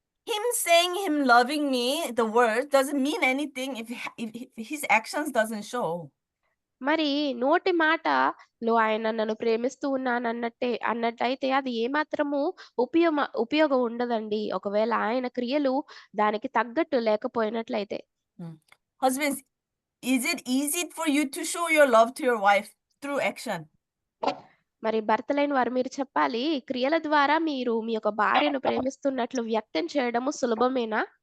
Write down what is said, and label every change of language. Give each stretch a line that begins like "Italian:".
English: Him saying him loving me, the word doesn't mean anything if his actions doesn't show.
Telugu: మరి నోటి మాటలో ఆయన నన్ను ప్రేమిస్తూ ఉన్నాను అన్నట్టయితే అది ఏమాత్రము ఉపయోగం ఉండదండి, ఒకవేళ ఆయన క్రియలు దానికి తగ్గట్టు లేకపోయినట్లయితే.
English: Husbands, is it easy for you to show your love to your wife through action?
Telugu: మరి భర్తలైన వారు మీరు చెప్పాలి, క్రియల ద్వారా మీరు మీ యొక్క భార్యను ప్రేమిస్తున్నట్లు వ్యక్తం చేయడము సులభమేనా?